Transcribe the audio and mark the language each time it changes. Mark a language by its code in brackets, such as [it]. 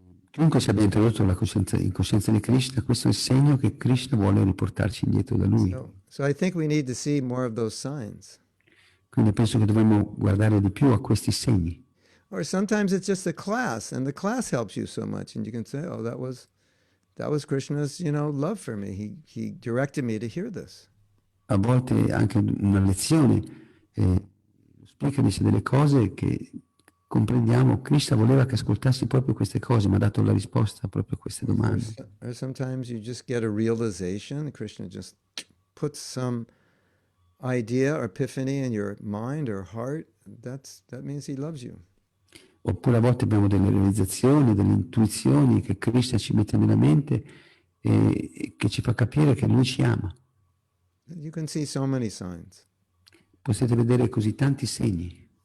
[it] Chiunque ci abbia introdotto in coscienza di Krishna, questo è il segno che Krishna vuole riportarci indietro da lui. [en] So I think we need to see more of those signs. [it] Quindi penso che dovremmo guardare di più a questi segni. [en] Or sometimes it's just a class, and the class helps you so much, and you can say, "Oh, that was Krishna's, love for me. He directed me to hear this." [it] A volte anche una lezione, lo speaker dice delle cose che comprendiamo, Krishna voleva che ascoltassi proprio queste cose, mi ha dato la risposta proprio a queste domande. [en] Or sometimes you just get a realization, Krishna just puts some idea or epiphany in your mind or heart. That means he loves you. [it] Oppure a volte abbiamo delle realizzazioni, delle intuizioni che Krishna ci mette nella mente e che ci fa capire che lui ci ama. [en] You can see so many signs. [it] Potete vedere così tanti segni.